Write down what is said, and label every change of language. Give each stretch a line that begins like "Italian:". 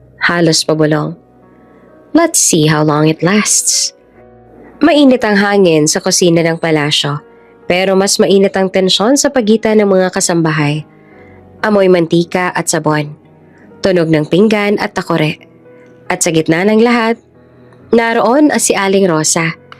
Filipino: Halos pabulong.
English: Let's see how long it lasts.
Filipino: Mainit ang hangin sa kusina ng palasyo, pero mas mainit ang tensyon sa pagitan ng mga kasambahay. Amoy mantika at sabon. Tunog ng pinggan at takore. At sa gitna ng lahat, naroon si Aling Rosa.